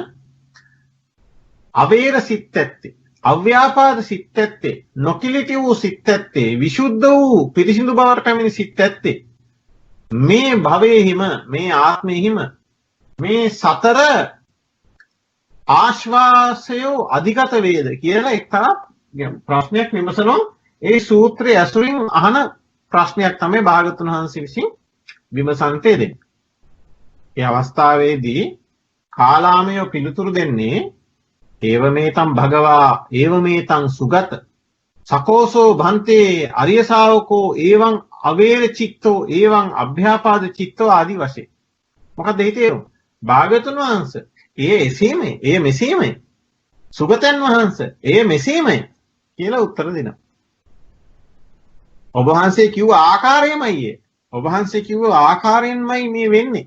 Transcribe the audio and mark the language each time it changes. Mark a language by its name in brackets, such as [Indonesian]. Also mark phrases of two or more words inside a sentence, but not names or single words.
[Sinhala] අවේර සිත් ඇත්තේ අව්‍යාපාද සිත් ඇත්තේ නොකිලිටි වූ සිත් ඇත්තේ විසුද්ධ වූ පිරිසිදු බවට පැමිණි සිත් ඇත්තේ මේ භවයේහිම මේ ආත්මෙහිම මේ සතර ආශ්වාසය අධිගත වේද කියලා එක්තරා ප්‍රශ්නයක් විමසනවා. ඒ සූත්‍රය ඇසුරින් අහන ප්‍රශ්නයක් තමයි භාගතුන් වහන්සේ විසින් විමසන්ට දෙන්නේ. ඒ අවස්ථාවේදී කාලාමය පිළිතුරු දෙන්නේ [Pali] ඒව මේතම් භගවා ඒව මේතං සුගත සකෝසෝ භන්තේ අරිය ශාවකෝ එවං අවේර චිත්තෝ එවං අභ්‍යාපාද චිත්තෝ [Sinhala] ආදි වශයෙන්. මොකක්ද හිතේරුම? භාගතුන් වහන්සේ ඒ එසේමයි, ඒ මෙසේමයි. සුගතයන් වහන්සේ ඒ මෙසේමයි කියලා උත්තර දෙනවා. ඔබ වහන්සේ කිව්ව ආකාරයමයි ඒ. ඔබ වහන්සේ කිව්ව ආකාරයෙන්මයි මේ වෙන්නේ.